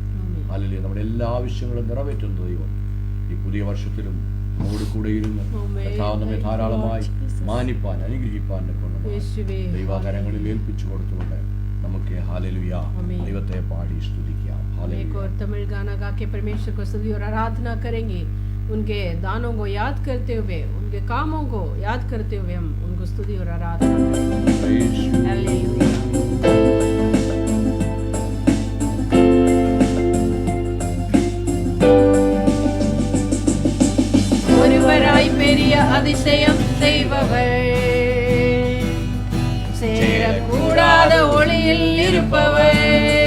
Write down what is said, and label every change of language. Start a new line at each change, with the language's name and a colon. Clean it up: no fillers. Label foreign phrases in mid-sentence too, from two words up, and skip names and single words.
Malayalam: ഹല്ലേലൂയ, നമ്മുടെ എല്ലാ ആവശ്യങ്ങളും നിറവേറ്റുന്ന ദൈവം ഈ പുതിയ വർഷത്തിലും നമ്മോട് കൂടെ ഇരുന്ന് നമ്മെ ധാരാളമായി മാനിപ്പാൻ അനുഗ്രഹിപ്പാൻ ദൈവാകരങ്ങളിൽ ഏൽപ്പിച്ചു കൊടുത്തുകൊണ്ട് നമുക്ക് ഹല്ലേലൂയ ദൈവത്തെ പാടി സ്തുതിക്കാം. ഹല്ലേലൂയ.
Hindi: और तमिल गाना गा के परमेश्वर को स्तुति और आराधना करेंगे। उनके दानों को याद करते हुए, उनके कामों को याद करते हुए हम उनको स्तुति और आराधना करेंगे। हालेलुया।
Tamil: ஒருவராய் பெரிய அதிசயம் செய்பவர், சேரக்கூடாத ஒளியில் இருப்பவர்.